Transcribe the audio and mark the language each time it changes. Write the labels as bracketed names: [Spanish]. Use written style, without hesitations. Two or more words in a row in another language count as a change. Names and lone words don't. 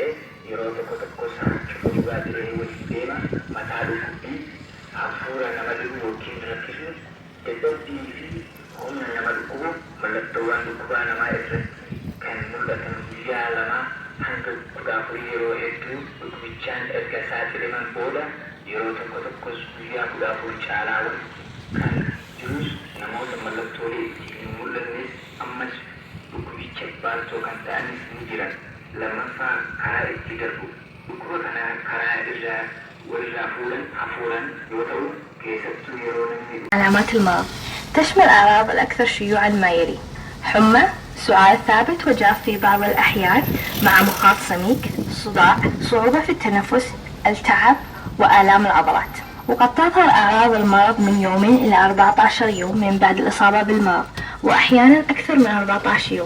[Oromo] yeroo tokkos hancufa gogaa ta'ee waliin deema mataa dhukkubbii hafuura nama dhibu yookiin rakkisu dadhabbii fi humna nama dhukkubu mallattoowwan dhukkubaa namaa irratti kan mul'atan guyyaa 2 hanga 14 yeroo hedduu dhukkubichaan erga saaxilaman booda yeroo tokkos guyyaa 14 caalaa kan jirus namoota mallattoolee itti hin mul'annes ammas dhukkubicha baattoo kan ta'anis ni jiran. Lammaffaa karaa itti darbu dhukkuba kana karaa irraa fuudhan hafuuran yoo ta'u keessattuu yeroo namni. [Arabic] علامات المرض تشمل الأعراض الأكثر شيوعا ما يلي: حمى، سعال ثابت وجاف في بعض الأحيان مع مخاط سميك، صداع، صعوبة في التنفس، التعب وآلام العضلات. وقد تظهر أعراض المرض من 2 إلى 14 يوم من بعد الإصابة بالمرض، وأحيانا أكثر من 14 يوم.